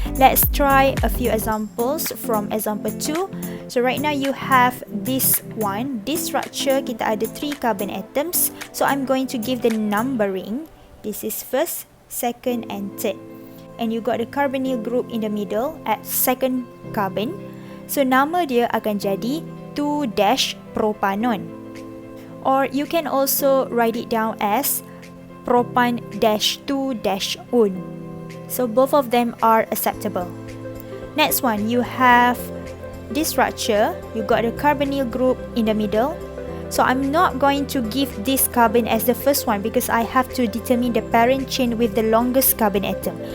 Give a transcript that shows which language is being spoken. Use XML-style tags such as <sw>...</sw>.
<en>Let's try a few examples from example 2. So right now you have this one. This structure</en> <ms>kita ada</ms> <en>3 carbon atoms. So I'm going to give the numbering. This is first, second and third. And you got the carbonyl group in the middle at second carbon.</en> <ms>So nama dia akan jadi 2-propanon.</ms> <en>Or you can also write it down as propan-2-on. So both of them are acceptable. Next one, you have this structure. You got the carbonyl group in the middle. So I'm not going to give this carbon as the first one because I have to determine the parent chain with the longest carbon atom.</en>